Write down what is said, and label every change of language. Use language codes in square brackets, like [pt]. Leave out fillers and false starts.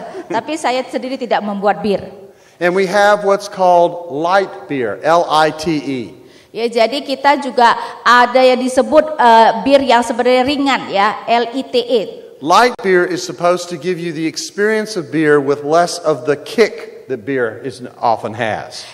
[id] Tapi saya sendiri tidak membuat bir. [en] And we have what's called light beer, L-I-T-E. [id] Ya, jadi kita juga ada yang disebut bir yang sebenarnya ringan, ya, L-I-T-E. [en] Light beer is supposed to give you the experience of beer with less of the kick that beer often has.